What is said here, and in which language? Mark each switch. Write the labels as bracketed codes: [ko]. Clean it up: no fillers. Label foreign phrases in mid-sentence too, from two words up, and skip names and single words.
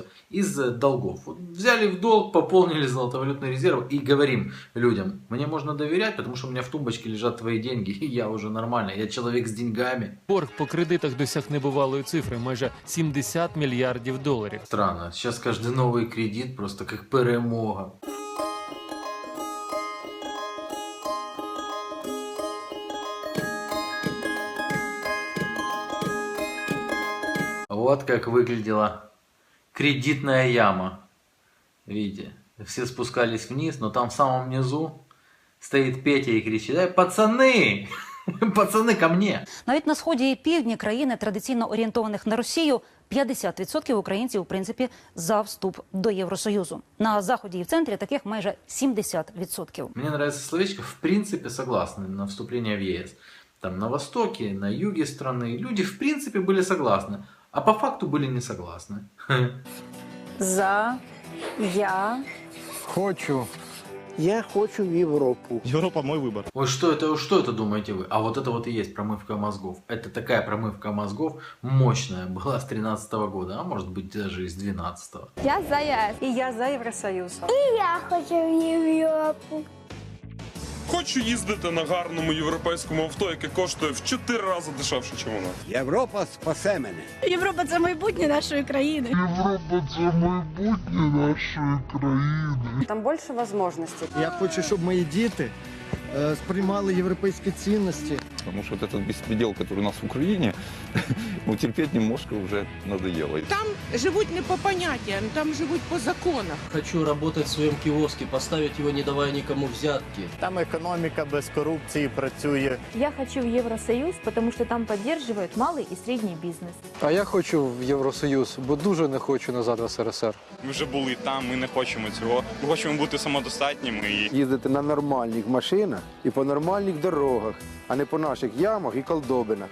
[ru] Из долгов. Вот взяли в долг, пополнили золотовалютные резервы и говорим людям, мне можно доверять, потому что у меня в тумбочке лежат твои деньги, и я уже нормально, я человек с деньгами. [uk] Борг по кредитах досяг небувалої цифри – майже 70 мільярдів доларів. [ru] Странно, сейчас каждый новый кредит просто как перемога. Вот как выглядела кредитная яма. Видите, все спускались вниз, но там в самом низу стоит Петя и кричит: «Эй, пацаны! Пацаны, ко мне!» [uk] Навіть на сході і півдні країни, традиційно орієнтованих на Росію, 50% українців, в принципі, за вступ до Євросоюзу. На заході і в центрі таких майже 70%. [ru] Мне нравится словечко «в принципе согласны» на вступление в ЕС. Там на востоке, на юге страны люди в принципе были согласны, а по факту были не согласны. [uk] Я хочу в Європу. [ru] Европа мой выбор. Ой, что это думаете вы? А вот это вот и есть промывка мозгов. Это такая промывка мозгов мощная была с 2013 года, а может быть даже и с 2012. [uk] Я за ЄС. І я за Євросоюз. Я хочу в Європу. Хочу їздити на гарному європейському авто, яке коштує в 4 рази дешевше, ніж у нас. Європа спасе мене. Європа – це майбутнє нашої країни. Там більше можливостей. Я хочу, щоб мої діти сприймали європейські цінності. [ru] Потому что вот этот беспредел, который у нас в Украине, терпеть немножко уже надоело. Там живут не по понятиям, там живут по законам. Хочу работать в своем киоске, поставить его, не давая никому взятки. [uk] Там економіка без корупції працює. Я хочу в Євросоюз, тому що там підтримують малий і середній бізнес. А я хочу в Євросоюз, бо дуже не хочу назад в СРСР. Ми вже були там, ми не хочемо цього. Ми хочемо бути самодостатніми. Їздити на нормальних машинах і по нормальних дорогах, а не по наших ямах і колдобинах.